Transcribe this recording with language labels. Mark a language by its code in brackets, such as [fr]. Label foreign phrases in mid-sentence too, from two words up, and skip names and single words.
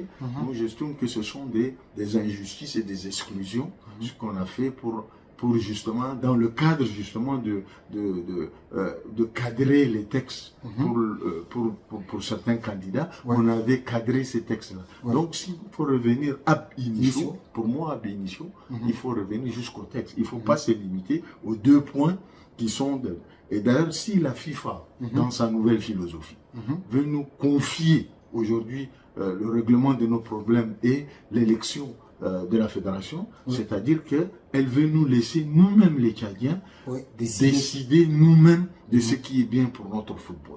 [fr] Moi j'estime que ce sont des injustices et des exclusions, ce qu'on a fait pour justement, dans le cadre justement de cadrer les textes pour certains candidats, on avait cadré ces textes-là. Donc s'il faut revenir [la] ab initio, [fr] pour moi [la] ab initio, [fr] il faut revenir jusqu'au texte. Il ne faut pas se limiter aux 2 points qui sont... Et d'ailleurs, si la FIFA, dans sa nouvelle philosophie, veut nous confier aujourd'hui le règlement de nos problèmes et l'élection de la fédération, c'est-à-dire qu'elle veut nous laisser nous-mêmes les Tchadiens décider nous-mêmes de ce qui est bien pour notre football.